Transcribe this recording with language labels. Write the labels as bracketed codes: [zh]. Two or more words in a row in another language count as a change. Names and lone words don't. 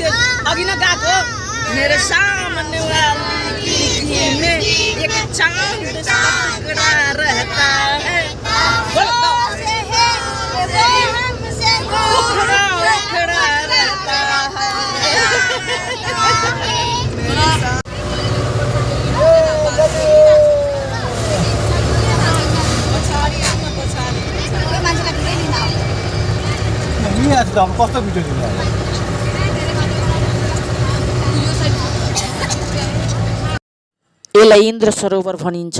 [ne] त्यो अघि न गाएको [hi] मेरो सामने वाली में एक चांद सा टुकड़ा रहता है, उखड़ा उखड़ा रहता [ne] कस्तो भिडियो दिनु यसलाई इन्द्र सरोवर भनिन्छ।